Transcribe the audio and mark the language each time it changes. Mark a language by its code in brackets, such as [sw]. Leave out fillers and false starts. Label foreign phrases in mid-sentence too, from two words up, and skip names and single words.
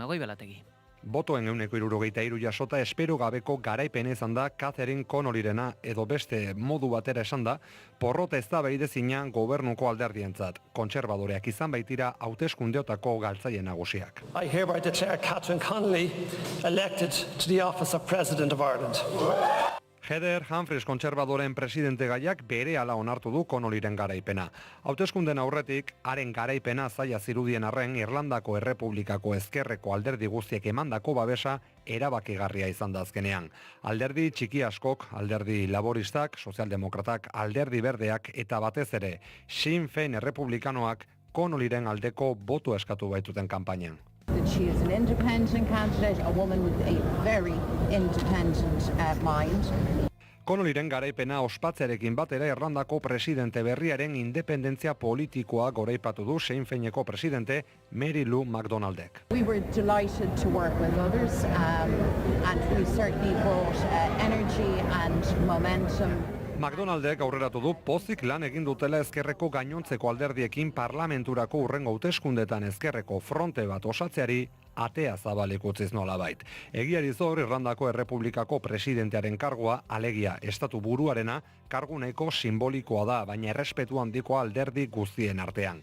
[eu] Goibelategi. Botoen 163 jasota espero gabeko garaipen izan da Catherine Connollyrena, edo beste modu batera esan da, porrota eztabaidezina gobernuko alderdientzat. Kontserbadoreak izan baitira hauteskundeotako galtzaile nagusiak. [en] I hereby declare Catherine Connolly elected to the office of President of Ireland. [eu] Heather Humphreys kontserbadoren presidente gaiak berehala onartu du Connollyren garaipena. Hauteskunden aurretik, haren garaipena zaila zirudien arren Irlandako Errepublikako ezkerreko alderdi guztiek emandako babesa erabakigarria izan da azkenean. Alderdi txiki askok, alderdi laboristak, sozialdemokratak, alderdi berdeak eta batez ere Sinn Féin errepublikanoak Connollyren aldeko boto eskatu baituten kanpainan. [en] She is an independent candidate, a woman with a very independent mind. [eu] Connollyren garaipena ospatzearekin batera Irlandako presidente berriaren independentzia politikoa goraipatu du Sinn Féineko presidente Mary Lou McDonaldek. [en] We were delighted to work with others and we certainly brought energy and momentum. [eu] McDonaldek aurreratu du pozik lan egin dutela ezkerreko gainontzeko alderdiekin parlamenturako hurrengo hauteskundetan ezkerreko fronte bat osatzeari atea zabalik utziz nolabait. Egiari zor Irlandako Errepublikako presidentearen kargua, alegia estatu buruarena, kargu nahiko simbolikoa da, baina errespetu handiko alderdi guztien artean.